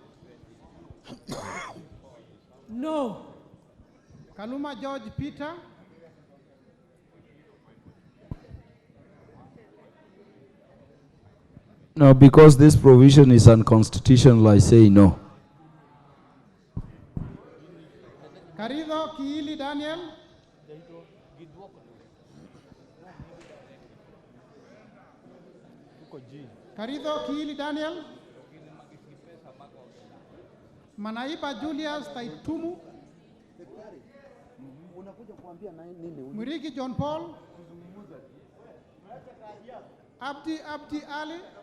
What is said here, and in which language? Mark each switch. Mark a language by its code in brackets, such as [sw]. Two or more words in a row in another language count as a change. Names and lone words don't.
[en] No. Kaluma George Peter, No, because this provision is unconstitutional, I say no. Karido Kiili Daniel, Karido Kiili Daniel, Manaiba Julius Taitumu, Muriki John Paul, Abdi Ali,